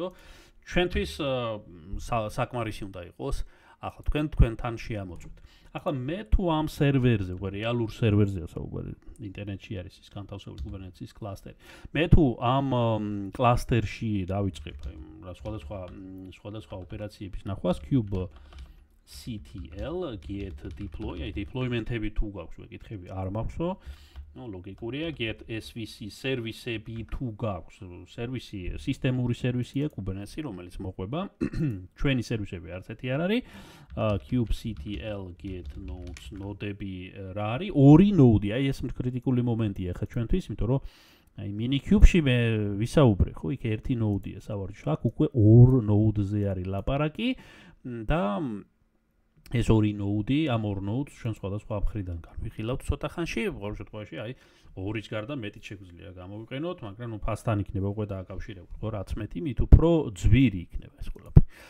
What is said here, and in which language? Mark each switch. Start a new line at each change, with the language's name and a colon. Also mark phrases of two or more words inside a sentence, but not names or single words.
Georgian: ჩვენთვის საკმარისი უნდა იყოს. ახლა თქვენთან შეამოწმოთ. ახლა მე თუ ამ სერვერზე, რეალურ სერვერზეა საუბარი, ინტერნეტში არის ის განთავსებული Kubernetes კლასტერი. მე თუ ამ კლასტერში დავიწყებ სხვადასხვა ოპერაციების ნახვას,
English: kubectl get deploy,
Georgian: აი deployment-ები თუ გაქვს, ვეკითხები, არ მაქვსო. ნუ ლოგიკურია,
English: get svc
Georgian: სერვისები თუ გაქვს, სერვისი, სისტემური სერვისია Kubernetes-ი, რომელიც მოყვება. ჩვენი სერვისები არც ერთი არ არის.
English: kubectl get nodes
Georgian: ნოდები რა არის? 2 ნოდი, აი ეს კრიტიკული მომენტია ხა ჩვენთვის, იმიტომ რომ აი minikube-ში მე ვისაუბრე, ხო, იქ ერთი ნოდია სავარჯიშო, აქ უკვე 2 ნოდზე არის ლაპარაკი და ეს 2 ნოდი, ამ 2 ნოდს ჩვენ სხვადასხვა მხრიდან განვიხილავთ ცოტა ხანში, ყოველ შემთხვევაში აი 2-ის გარდა მეტიც შეგვიძლია გამოვიყენოთ, მაგრამ ნუ ფასთან იქნება უკვე დააკავშირებული, ხო, რაც მეტი, მით უფრო ძვირი იქნება ეს ყველაფერი.